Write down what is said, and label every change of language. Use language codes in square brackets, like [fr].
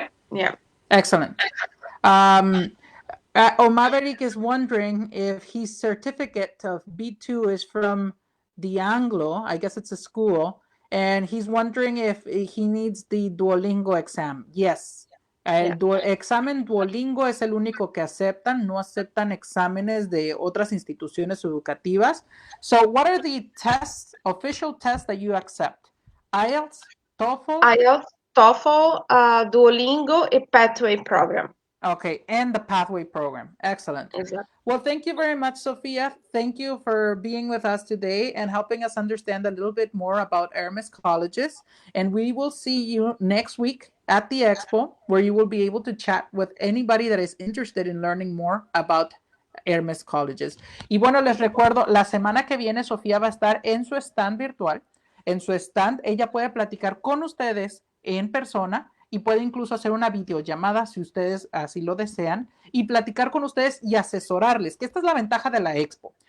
[en] Yeah. Excellent. Maverick is wondering if his certificate of B2 is from the Anglo, I guess it's a school, and he's wondering if he needs the Duolingo exam. Yes. [es] El examen Duolingo es el único que aceptan, no aceptan exámenes de otras instituciones educativas. [en] So what are the tests, official tests that you accept? IELTS, TOEFL? IELTS, TOEFL, Duolingo, a pathway program. Okay, and the pathway program. Excellent. Exactly. Well, thank you very much, Sophia. Thank you for being with us today and helping us understand a little bit more about Hermes colleges. And we will see you next week at the expo, where you will be able to chat with anybody that is interested in learning more about Hermes colleges. [es] Y bueno, les recuerdo, la semana que viene Sofía va a estar en su stand virtual. En su stand, ella puede platicar con ustedes en persona y puede incluso hacer una videollamada si ustedes así lo desean y platicar con ustedes y asesorarles, que esta es la ventaja de la expo.